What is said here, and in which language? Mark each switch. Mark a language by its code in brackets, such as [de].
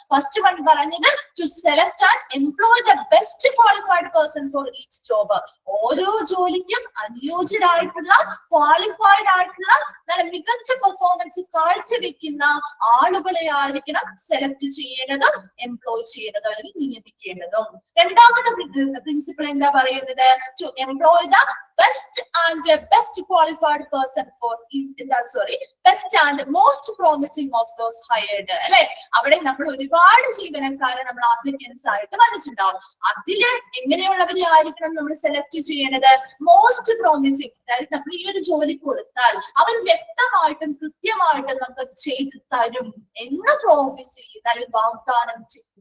[en] first one [ml] പറഞ്ഞത് [en] To select and employ the best qualified person for each job. [ml] ഓരോ ജോലിക്കും അനുയോജ്യരായിട്ടുള്ള qualified ആയിട്ടുള്ള നല്ല മികച്ച പെർഫോമൻസ് കാഴ്ചവെക്കുന്ന ആളുകളെ ആയിരിക്കണം സെലക്ട് ചെയ്യേണ്ടതും എംപ്ലോയ് ചെയ്യേണ്ടതും അല്ലെങ്കിൽ നിയമിക്കേണ്ടതും. രണ്ടാമത്തെ പ്രിൻസിപ്പിൾ എന്താ പറയുന്നത്, [en] to employ the best qualified person for each, best and most promising of those hired [ml] അല്ലെ. അവിടെ നമ്മൾ ഒരുപാട് ജീവനക്കാരെ നമ്മൾ ആപ്ലിക്കൻസ് ആയിട്ട് വന്നിട്ടുണ്ടാവും. അതില് എങ്ങനെയുള്ളവരെ ആയിരിക്കണം നമ്മൾ സെലക്ട് ചെയ്യേണ്ടത്, [en] Most promising. [ml] അതായത് നമ്മൾ ഈ ഒരു ജോലി കൊടുത്താൽ അവർ വ്യക്തമായിട്ടും കൃത്യമായിട്ടും നമുക്ക് ചെയ്തു തരും എന്ന് പ്രോമിസ് ചെയ്യുന്ന അല്ലെങ്കിൽ വാഗ്ദാനം ചെയ്യുന്ന